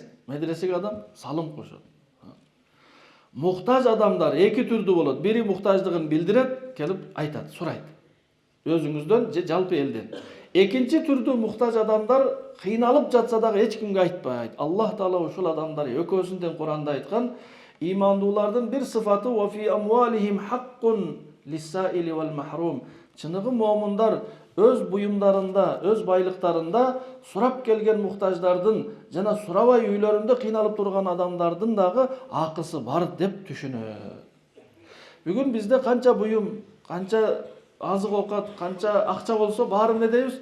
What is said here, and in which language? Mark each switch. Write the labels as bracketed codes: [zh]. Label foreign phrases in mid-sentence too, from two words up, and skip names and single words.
[ky] Медресеге адам салым кошот. Муктаж адамдар эки түрдүү болот. Бири муктаждыгын билдирет, келип айтат, сурайт. Өзүңүздөн же жалпы элден. Экинчи түрдүү муктаж адамдар кыйналып жатса дагы эч кимге айтпайт. Аллах Таала ушул адамдар экөөсүндөн Куранда айткан, имандуулардын бир сыфаты [ar] وفي أموالهم حق للسائل والمحروم. [ky] Чыныгы момундар өз буюмдарында, өз байлыктарында сурап келген муктаждардын жана сурабай үйлөрүндө кыйналып турган адамдардын дагы акысы бар деп түшүнөт. Бүгүн бизде канча буюм, канча азык оокат, канча акча болсо баары эмне дейбиз?